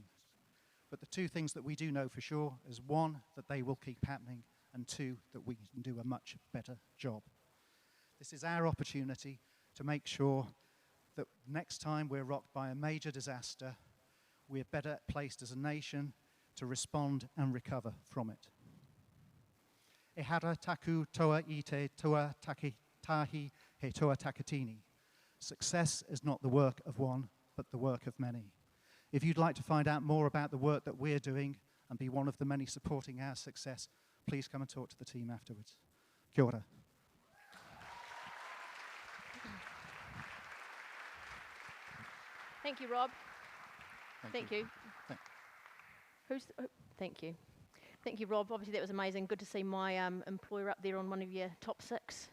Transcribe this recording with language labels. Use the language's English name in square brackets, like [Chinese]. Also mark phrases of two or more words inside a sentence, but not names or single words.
[English] But the two things that we do know for sure is, one, that they will keep happening, and two, that we can do a much better job. This is our opportunity to make sure that next time we're rocked by a major disaster, we're better placed as a nation to respond and recover from it. [Māori] E hara taku toa I te toa tahi he toa takatini. [English] Success is not the work of one, but the work of many. If you'd like to find out more about the work that we're doing and be one of the many supporting our success, please come and talk to the team afterwards. [Māori] Kia ora. [English] Thank you, Rob. Thank you. Thank you. Thank you, Rob. Obviously, that was amazing. Good to see my employer up there on one of your top 6.